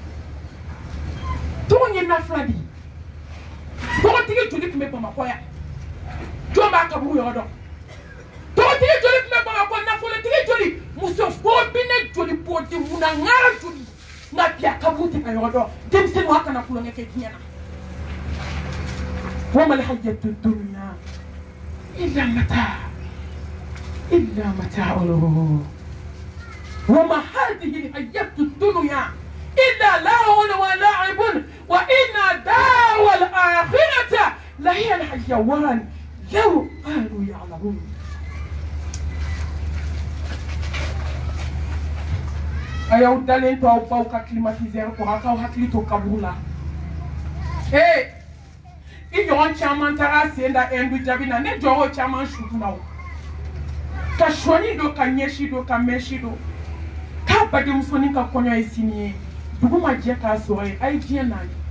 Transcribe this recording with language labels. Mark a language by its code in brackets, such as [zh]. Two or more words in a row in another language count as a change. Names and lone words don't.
[bm] tɔgɔ ye nafila de ye tɔgɔtigi joli tun bɛ bamakɔ yan jɔn b'a kaburu yɔrɔ dɔn tɔgɔtigi joli tun bɛ bamakɔ nafolotigi joli muso fɔbinɛ joli bɔdi munangara joli nka bi a kaburu tɛ ka yɔrɔ dɔn denmisɛnninw a kana kulonkɛ kɛ diɲɛ na [ar] وما الحياة الدنيا إلا متاع وما هذه الحياة الدنيا إلا لهو ولعب وإن دار الآخرة لهي الحيوان لو كانوا يعلمون [bm] ayaw dalen to aw baw ka climatiser ko akaw hakili to kabula i ɲɔgɔn caman taara sen da endu jabi na ne jɔrɔ caman sutuna o ka sɔni do ka ɲɛsi do ka mɛsi do k'a badenmusonin ka kɔɲɔ ye sini ye dugu ma jɛ k'a sɔrɔ ye a ye diɲɛ n'a